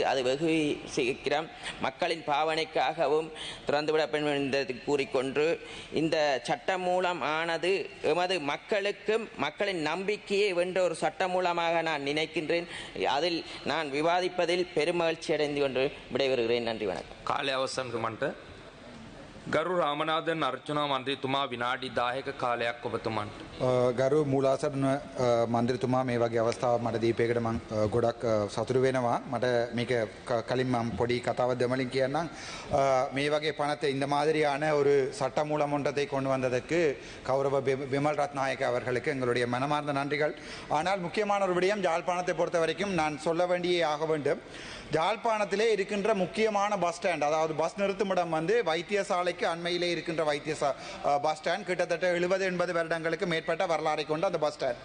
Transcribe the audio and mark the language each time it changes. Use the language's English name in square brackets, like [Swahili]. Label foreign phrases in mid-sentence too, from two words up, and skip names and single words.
[Tamil] அது வெகு சீக்கிரம் மக்களின் பாவனைக்காகவும் திறந்துவிடப்படும் என்பதை கூறிக்கொண்டு இந்த சட்டமூலம் ஆனது எமது மக்களுக்கும் மக்களின் நம்பிக்கையை வென்ற ஒரு சட்டமூலமாக நான் நினைக்கின்றேன். அதில் நான் விவாதிப்பதில் பெருமகிழ்ச்சி அடைந்து கொண்டு விடைபெறுகிறேன். நன்றி, வணக்கம். [Sinhala] කාලය අවසන් කරමන්ට ගරු රාමනාදන් අර්චනා මන්ත්‍රීතුමා විනාඩි 10ක කාලයක් ඔබතුමන්ට. ගරු මූලාසන මන්ත්‍රීතුමා මේ වගේ අවස්ථාවක් මට දීපේකට මම ගොඩක් සතුටු වෙනවා. මට මේක කලින් මම පොඩි කතාවක් දෙමලින් කියන්නම්. මේ වගේ [Tamil] பணத்தை இந்த மாதிரியான ஒரு சட்ட மூலம் ஒன்றத்தை கொண்டு வந்ததற்கு கௌரவ விமல் ரத்நாயக்க அவர்களுக்கு எங்களுடைய மனமார்ந்த நன்றிகள். ஆனால் முக்கியமான ஒரு விடயம் யாழ்ப்பாணத்தை பொறுத்த வரைக்கும் நான் சொல்ல வேண்டியே ஆக வேண்டும். யாழ்ப்பாணத்திலே இருக்கின்ற முக்கியமான [English] bus stand, [Tamil] அதாவது பஸ் நிறுத்துமிடம் வந்து வைத்தியசாலைக்கு அண்மையிலே இருக்கின்ற [English] bus stand [Tamil] கிட்டத்தட்ட 70-80 வருடங்களுக்கு மேற்பட்ட வரலாறை கொண்ட அந்த [English] bus stand.